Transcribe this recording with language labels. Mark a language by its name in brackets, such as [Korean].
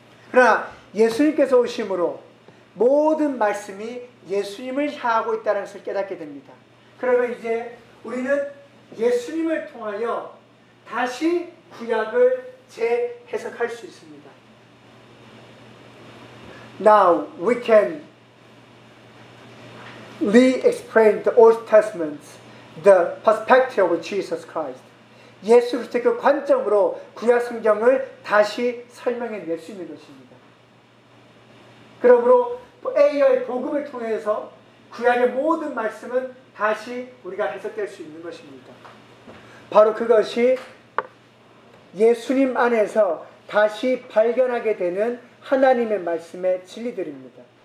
[Korean] 그러나 예수님께서 오심으로 모든 말씀이 예수님을 향하고 있다는 것을 깨닫게 됩니다. 그러면 이제 우리는 예수님을 통하여 다시 구약을 재해석할 수 있습니다. [English] Now we can re-explain the Old Testament, the perspective of Jesus Christ. [Korean] 예수 그리스도의 그 관점으로 구약 성경을 다시 설명해 낼 수 있는 것입니다. 그러므로 AI 복음을 통해서 구약의 모든 말씀은 다시 우리가 해석될 수 있는 것입니다. 바로 그것이 예수님 안에서 다시 발견하게 되는 하나님의 말씀의 진리들입니다.